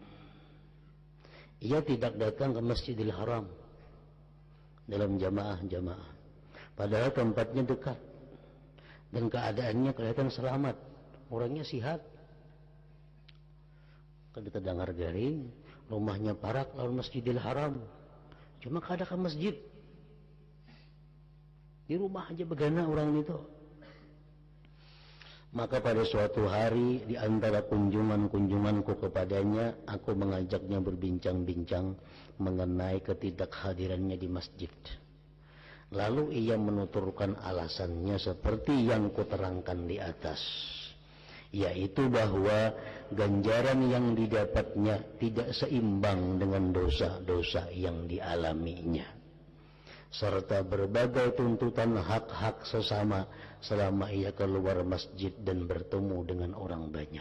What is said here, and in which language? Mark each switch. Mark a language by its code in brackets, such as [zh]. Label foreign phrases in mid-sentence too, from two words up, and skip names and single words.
[id] Ia tidak datang ke Masjidil Haram dalam jamaah-jamaah, padahal tempatnya dekat dan keadaannya kelihatan selamat, orangnya sihat. [bjn] Kada terdengar garing, rumahnya parak lawan Masjidil Haram, cuma kada ke masjid, di rumah aja begana orang itu. [id] Maka pada suatu hari di antara kunjunganku kepadanya, aku mengajaknya berbincang-bincang mengenai ketidakhadirannya di masjid. Lalu ia menuturkan alasannya seperti yang kuterangkan di atas, yaitu bahwa ganjaran yang didapatnya tidak seimbang dengan dosa-dosa yang dialaminya, serta berbagai tuntutan hak-hak sesama selama ia keluar masjid dan bertemu dengan orang banyak.